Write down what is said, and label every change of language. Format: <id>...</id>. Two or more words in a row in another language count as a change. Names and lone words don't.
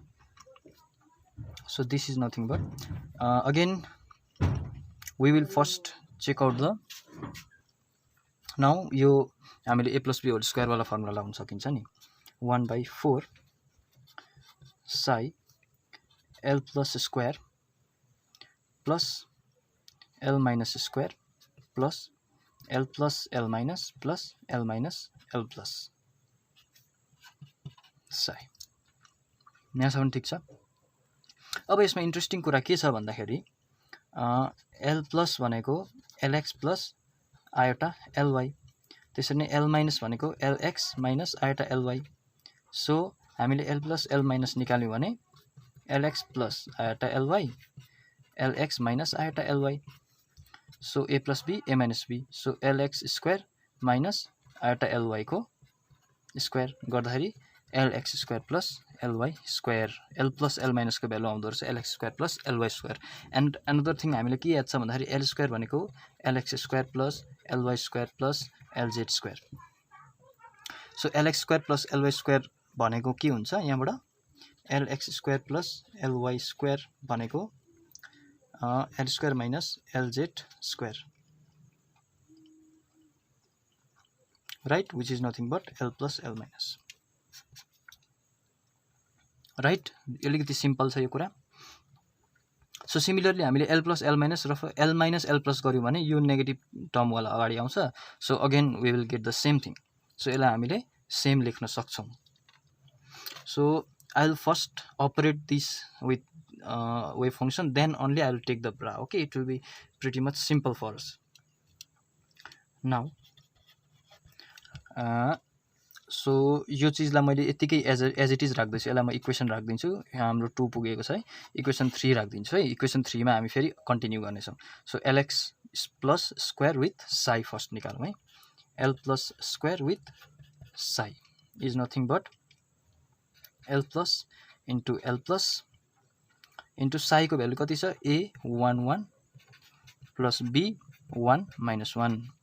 <en>So this is nothing but again we will first check out the नाउ</en> <ne>यो हामीले</ne> <en>a plus b whole square</en> <ne>वाला फर्मुला लगाउन सकिन्छ नि</ne> <en>1/4 psi l plus square plus l minus square plus l plus l minus plus l minus l plus psi।</en> <ne>यहाँसम्म ठिक छ। अब यसमा इन्ट्रेस्टिङ कुरा के छ भन्दाखेरि</ne> <en>l plus</en> <ne>भनेको</ne> <en>lx plus iota ly,</en> <ne>त्यसरी नै</ne> <en>l minus भनेको lx minus iota ly। सो हामीले l plus l minus</en> <ne>निकाल्यौँ भने</ne> <en>lx plus iota ly lx minus iota ly। सो a plus b a minus b, सो lx square minus iota ly को स्क्वायर गर्दाखेरि lx square plus ly square, l plus l minus को भ्यालु</en> <ne>आउँदो रहेछ</ne> <en>lx square plus ly square। and another thing</en> <ne>हामीले के याद छ भन्दाखेरि</ne> <en>l square भनेको lx square plus ly square plus lz square। सो lx square plus ly square</en> <ne>भनेको के हुन्छ यहाँबाट</ne> <en>lx square plus ly square भनेको l square minus lz square, right, which is nothing but l plus l minus, right।</en> <ne>अलिकति सिम्पल छ यो कुरा। सो सिमिलरली हामीले</ne> <en>l plus l minus</en> <ne>र</ne> <en>l minus l plus</en> <ne>गर्यौँ भने यो नेगेटिभ टर्मवाला अगाडि आउँछ।</ne> <en>So again we will get the same thing.</en> <ne>सो यसलाई हामीले सेम लेख्न सक्छौँ।</ne> <en>So I will first operate this with wave function, then only I will take the bra, okay, it will be pretty much simple for us now।</en> <ne>सो यो चिजलाई मैले यतिकै</ne> <en>as it is</en> <ne>राख्दैछु, यसलाई म इक्वेसन राखिदिन्छु। हाम्रो 2 पुगेको छ है, इक्वेसन 3 राखिदिन्छु है। इक्वेसन 3 मा हामी फेरि कन्टिन्यू गर्नेछौँ।</ne> <en>सो lx plus square with psi first</en> <ne>निकालौँ है।</ne> <en>l plus square with psi is nothing but l plus into l plus into</en> <ne>साईको भ्यालु कति छ</ne> <en>a11 प्लस b1 माइनस 1।</en>